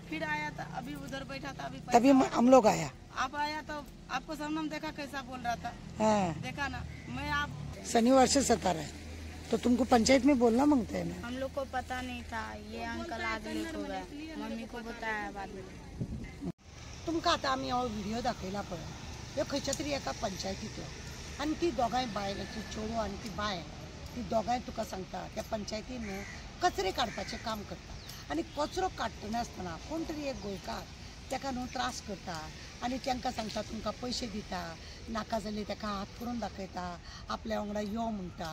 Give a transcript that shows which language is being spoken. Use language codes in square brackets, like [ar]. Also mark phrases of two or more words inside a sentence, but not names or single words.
[hi] फिर आया था, अभी उधर बैठा था। अभी तभी हम लोग आया। आप आया तो आपको सामने देखा कैसा बोल रहा था। हाँ। देखा ना, मैं आप शनिवार से सता रहा है, तो तुमको पंचायत में बोलना मांगते हैं ना? हम लोग को पता नहीं था, ये अंकल आज लेको गया, मम्मी को बताया बाद में। [kok] तुमका आता आम्ही हो व्हिडिओ दाखयला पळय, ह्यो खंयच्या तरी एका पंचायतीतलो, आणि ती दोगांय बायल, ती चोडू आणि ती बाय, ती दोगांय तुका सांगता त्या पंचायतीन न्हू कचरे काडपाचें काम करता. आणि कचरो काडटना आसतना कोण तरी एक गोंयकार ताका न्हू त्रास करता आणि तांकां सांगता तुमकां पयशे दिता, नाका जाल्यार ताका हात करून दाखयता, आपल्या वांगडा यो म्हणटा.